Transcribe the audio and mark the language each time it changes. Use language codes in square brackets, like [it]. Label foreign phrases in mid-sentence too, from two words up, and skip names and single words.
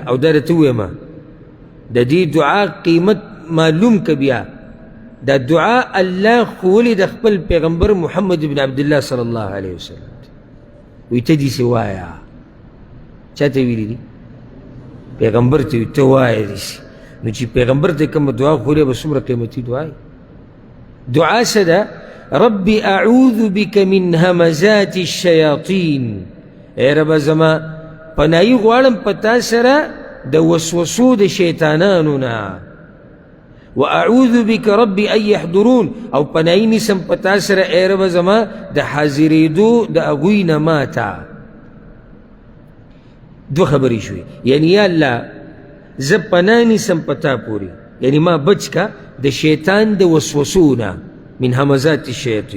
[ps] او دا درته ووایم د دې دعا قیمت معلوم که بیا دا دعا الله ښوولې د خپل پیغمبر محمد بن عبدالله [ar] صلی الله علیه وسلم [ps] وی ته دې سې وایه. چا ته ویلي دي؟ پیغمبر ته وي ته وایه داسې. نو چې پیغمبر ته کومه دعا ښوولې به څومره قیمتي دعا وي. دعا څه ده؟ [ar] رب اعوذ بك من همزات الشیاطین، [ps] ای رب زما پناهي غواړم په تا سره د وسوسو د شیطانانو نه. [ar] واعوذ بك رب ان يحضرون، [ps] او پناهي نیسم په تا سره ای رب زما د حاضرېدو د هغوی نه ماته. دو خبرې شوې، یعنی یا الله زه پناه نیسم په تا پورې، یعنی ما بچ کا د شیطان د وسوسو نه، [ar] من همزات الشیاطین.